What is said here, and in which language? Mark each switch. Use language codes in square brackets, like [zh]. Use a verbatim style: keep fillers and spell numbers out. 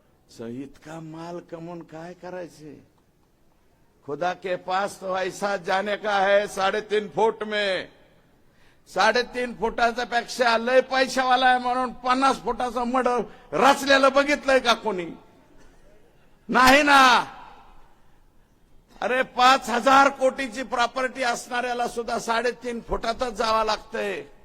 [mr] So इतका माल कमवून काय करायचे. [hi] खुदा के पास तो ऐसा जाने का है साडेतीन फूट में. [mr] साडेतीन फुटाच्या पेक्षा लय पैशावाला आहे म्हणून पन्नास फुटाचा मड रचलेलं बघितलंय का कोणी? नाही ना. अरे पाच हजार कोटीची प्रॉपर्टी असणाऱ्याला सुद्धा साडेतीन फुटातच जावं लागतंय.